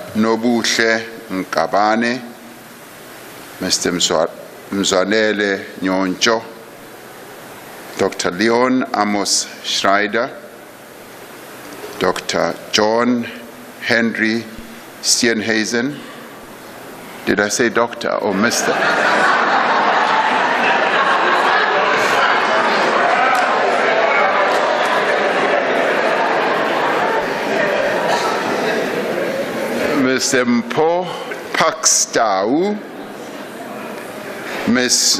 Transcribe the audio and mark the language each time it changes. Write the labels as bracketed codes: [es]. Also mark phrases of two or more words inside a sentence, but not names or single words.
[en] Nobuhle Nkabane, Mr. Mzwanele Nyoncho, Dr. Leon Amos Schreider, Dr. John Henry Steenhuisen. Did I say doctor or Mr.? Mr. Mpo Pakstau, Ms.